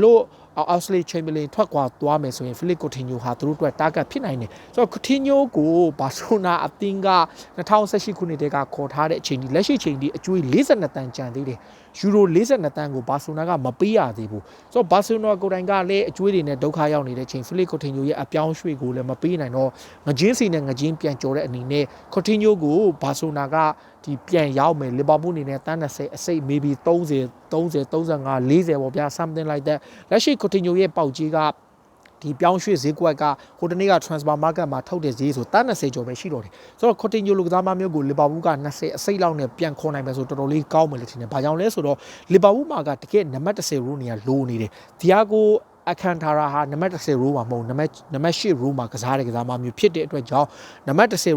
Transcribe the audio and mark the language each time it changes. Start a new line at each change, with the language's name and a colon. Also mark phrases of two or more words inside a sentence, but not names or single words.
Burmese: လို့ Oxley Chamberlain ထွက်ခွာသွားမယ်ဆိုရင် Philip Coutinho ဟာသူတို့အတွက် target ဖြစ်နိုင်တယ်ဆိုတော့ Coutinho ကိုဘာဆိုနာအသင်းက2018ခုနှစ်တည်းကခေါ်ထားတဲ့အချိန်ဒီလက်ရှိချိန်ဒီအကျွေး42တန်းကျန်သေးတယ်ယူရို42တန်းကိုဘာဆိုနာကမပေးရသေးဘူးဆိုတော့ဘာဆိုနာကိုယ်တိုင်ကလည်းအကျွေးတွေနဲ့ဒုက္ခရောက်နေတဲ့ချိန် Philip Coutinho ရဲ့အပြောင်းရွှေ့ကိုလည်းမပေးနိုင်တော့ငချင်းစီနဲ့ငချင်းပြန်ကြော်တဲ့အနေနဲ့ Coutinho ကိုဘာဆိုနာကဒီပြန်ရောက်မယ်လီဗာပူးအနေနဲ့တန်း20အစိတ် maybe 30 35 40ပေါ့ဗျာ
English: something like that
Burmese: လက်ရှိ Coutinho ရဲ့ပေါက်ကြီးကဒီပြောင်းရွှေ့ဈေးကွက်ကဟိုတနေ့က
English: transfer market
Burmese: မှာထုတ်တဲ့ဈေးဆိုတန်း20ကျော်ပဲရှိတော့တယ်ဆိုတော့ Coutinho လိုကစားမမျိုးကိုလီဗာပူးက20အစိတ်လောက်နဲ့ပြန်ခေါ်နိုင်မယ်ဆိုတော်တော်လေးကောင်းမယ်လို့ထင်တယ်။ဘာကြောင့်လဲဆိုတော့ လီဗာပူးမှာကတကယ်နံပါတ်10 row နေရာလိုနေတယ်။ဒီယာကိုအခန်ထာရာဟာနံပါတ်10 row မှာမဟုတ်နံပါတ်8 row မှာကစားတဲ့ကစားမမျိုးဖြစ်တဲ့အတွက်ကြောင့်နံပါတ်10